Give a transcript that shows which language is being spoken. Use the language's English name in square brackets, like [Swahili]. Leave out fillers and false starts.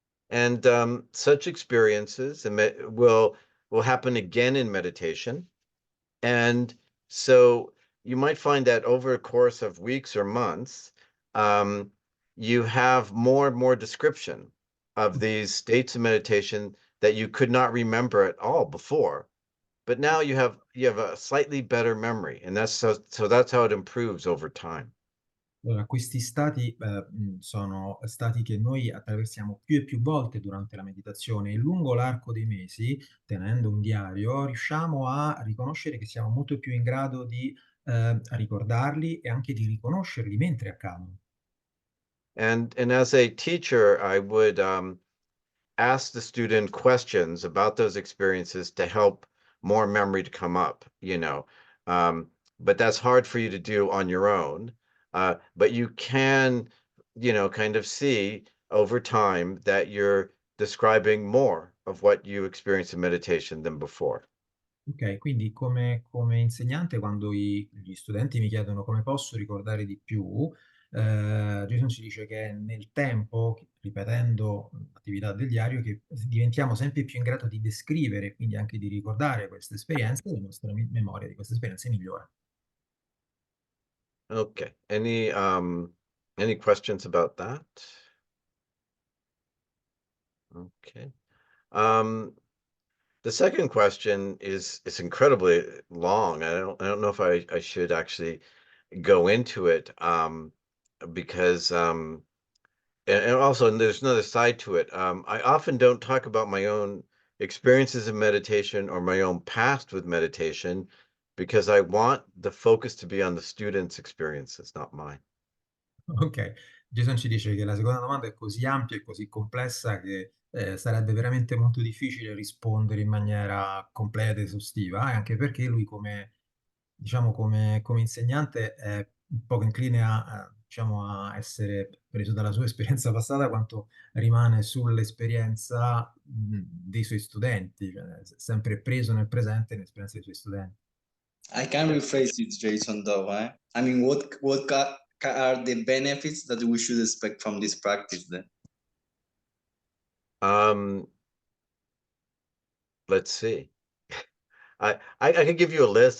[English] And such experiences will happen again in meditation. And so you might find that over a course of weeks or months, you have more and more description of these states of meditation that you could not remember at all before. But now you have a slightly better memory, and that's how it improves over time. [Italian] Allora, questi stati sono stati che noi attraversiamo più e più volte durante la meditazione, e lungo l'arco dei mesi, tenendo un diario, riusciamo a riconoscere che siamo molto più in grado di ricordarli e anche di riconoscerli mentre accadono. [English] And as a teacher, I would ask the student questions about those experiences to help more memory to come up. But that's hard for you to do on your own. But you can, kind of see over time that you're describing more of what you experience in meditation than before. [Italian] Ok, quindi come insegnante, quando gli studenti mi chiedono come posso ricordare di più, Jason ci dice che nel tempo, ripetendo l'attività del diario, che diventiamo sempre più in grado di descrivere, quindi anche di ricordare queste esperienze, e la nostra memoria di queste esperienze migliora. [English] Okay. Any questions about that? Okay. The second question is incredibly long. I don't know if I should actually go into it, because and also there's another side to it. I often don't talk about my own experiences in meditation or my own past with meditation because I want the focus to be on the student's experiences, not mine. [Italian] Ok, Jason ci dice che la seconda domanda è così ampia e così complessa che sarebbe veramente molto difficile rispondere in maniera completa e esaustiva, anche perché lui diciamo, come insegnante è un po' incline diciamo, a essere preso dalla sua esperienza passata quanto rimane sull'esperienza dei suoi studenti, cioè, sempre preso nel presente e nell'esperienza dei suoi studenti. [English] I can rephrase it, Jason, though. I mean, what are the benefits that we should expect from this practice then? Let's see. I could give you a list.